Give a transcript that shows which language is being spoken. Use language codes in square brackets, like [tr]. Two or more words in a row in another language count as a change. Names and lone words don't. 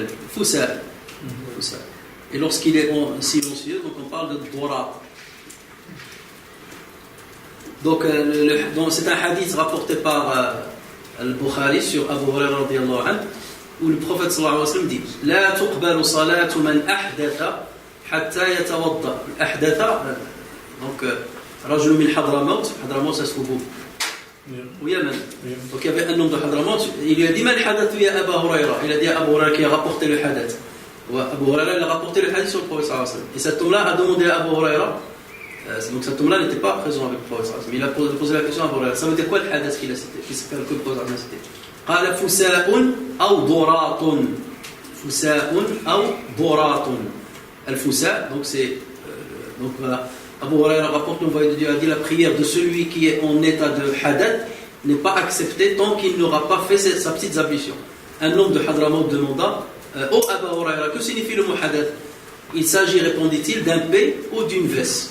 [fr] Foussa. Et lorsqu'il est silencieux, donc on parle de Dora. Donc c'est un hadith rapporté par Al-Bukhari sur Abu Hurairah [ar] رضي الله عنه, [fr] où le prophète [ar] صلى الله عليه وسلم [fr] dit [ar] لا تقبل صلاة من أحدث حتى يتوضأ. [fr] Ahdatha, donc [ar] رجل من حضرموت, [fr] Hadramaut ça se trouve au Yémen. Donc il y avait un homme de Hadramaut, il lui a dit [ar] من حدث يا أبو هريرة. [fr] Il a dit à Abu Hurairah qui a rapporté le hadith. Abu Hurairah il a rapporté le hadith sur le prophète [ar] صلى الله عليه وسلم. [fr] Et cet homme-là a demandé à Abu Hurairah, donc cet homme-là n'était pas présent avec le prophète [ar] صلى الله عليه وسلم. [fr] Il a posé la question à Abu Hurairah. Ça veut dire quoi le hadith qu'il a cité? Qu'est-ce que le prophète a cité? [ar] قال فساء أو ضراط. فساء أو ضراط. [fr] Al-Foussa, donc c'est donc voilà. Abu Hurairah rapporte, l'envoyé de Dieu a dit la prière de celui qui est en état de hadath n'est pas acceptée tant qu'il n'aura pas fait sa petite ablution. Un homme de Hadramaut demanda oh Abu Hurairah, que signifie le mot hadath? Il s'agit, répondit-il, d'un P ou d'une veste.